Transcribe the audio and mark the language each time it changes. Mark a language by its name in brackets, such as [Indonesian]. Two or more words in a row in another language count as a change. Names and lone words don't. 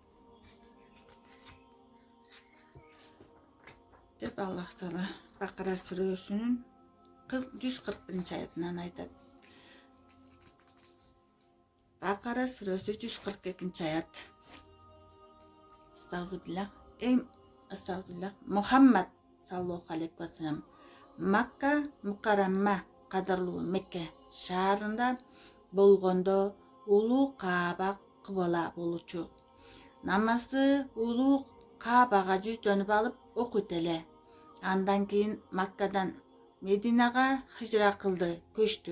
[Kyrgyz] Деп Аллах Таала Бакара сүрөсүнүн 141-аятынан айтат. Бакара сүрөсү 142-аят. Астагфируллах. Мухаммад [Arabic] صلى الله عليه وسلم [Kyrgyz] Макка Мукаррамма кадырлуу Мекке шаарында болгондо улуу Кааба кыбла болчу. Намазды улуу Каабага жүздөнүп алып окуйт эле. Андан кийин Маккадан Мединага хижра кылды, көчтү.